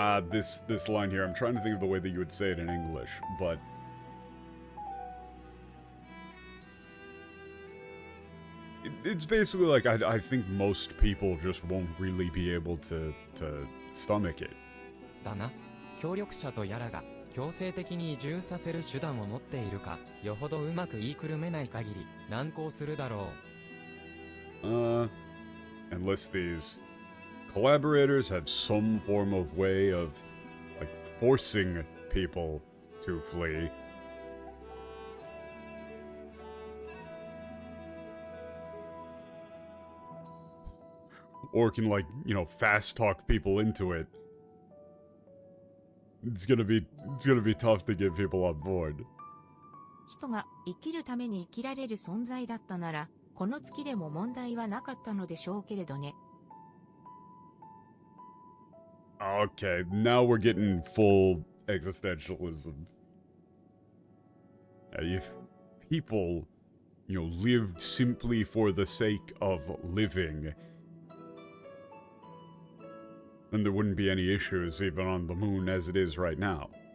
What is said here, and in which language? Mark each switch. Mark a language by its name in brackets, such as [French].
[English] This line here, I'm trying to think of the way that you would say it in English, but it's basically like I think most people just won't really be able to stomach it. [Japanese] だな。協力者とやらが、強制的に移住させる手段を持っているか、よほどうまく言いくるめない限り、難航するだろう。 [English] Unless these collaborators have some form of way of, like, forcing people to flee. Or can, like, fast talk people into it. It's gonna be tough to get people on board. [Japanese] 人が生きるために生きられる存在だったなら、この月でも問題はなかったのでしょうけれどね。 [English] Okay, now we're getting full existentialism. If people, lived simply for the sake of living, then there wouldn't be any issues even on the moon as it is right now.